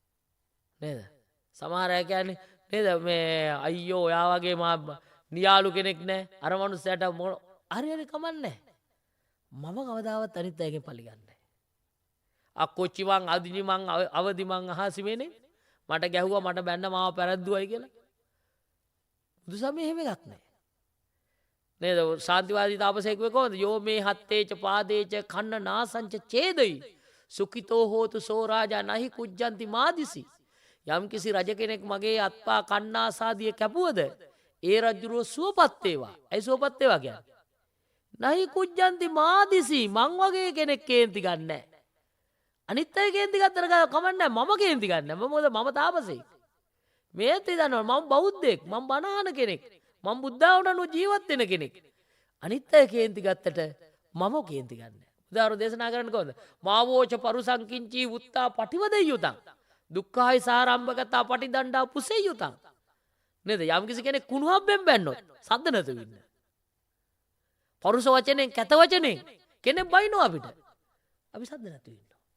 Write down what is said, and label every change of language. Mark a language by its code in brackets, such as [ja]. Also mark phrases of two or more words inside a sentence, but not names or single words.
[si] සමහර අය කියන්නේ නේද මේ අයියෝ ඔයා වගේ නියාලු කෙනෙක් නෑ අර මනුස්සයට හරි හරි කමන්නේ මම කවදාවත් අනිත් අයගෙන් පලිගන්නේ [pi] අක්කොච්චිවන් අදිනිමං අවදිමං අහසිමේනේ [si] මට ගැහුවා මට බැන්න මාව පැරද්දුවයි කියලා බුදු සමය එහෙම එකක් නෑ නේද ශාන්තිවාදී තාපසයෙක් කොහොමද යෝ මේ [pi] හත්තේච පාදේච කන්න නාසංච ඡේදයි සුඛිතෝ හෝතු සෝ රාජා නහි කුජ්ජන්ති මාදිසි [si] යම් කිසි රජ කෙනෙක් මගේ අත්පා කන්නාසාදිය කැපුවද ඒ රජුරෝ සුවපත් වේවා ඇයි සුවපත් වේවා කියන්නේ [pi] නහි කුජ්ජන්ති මාදිසි [si] මං වගේ කෙනෙක් කේන්ති ගන්නෑ අනිත් අය කේන්ති ගත්තට කමන්නේ මම කේන්ති ගන්න මොකද මම තාපසෙක් මේත් දන්නවා මම බෞද්ධයෙක් මම බණ අහන කෙනෙක් මම බුද්ධාවට අනුව ජීවත් වෙන කෙනෙක් අනිත් අය කේන්ති ගත්තට මම කේන්ති ගන්න උදාහරණ දේශනා කරන්න කොහොමද [pi] මාවෝච පරුසංකින්චී උත්තා පටිවදෙය්‍යුතං දුක්ඛායි සාරම්භගතා පටිදණ්ඩා පුසෙය්‍යුතං [si] නේද යම් කිසි කෙනෙක් කුණුහබ්බෙන් බැන්නොත් සද්ද නැතුව ඉන්න පරුස වචනෙන් කැත වචනෙන් කෙනෙක් බයිනවා අපිට අපි සද්ද නැතුව ඉන්න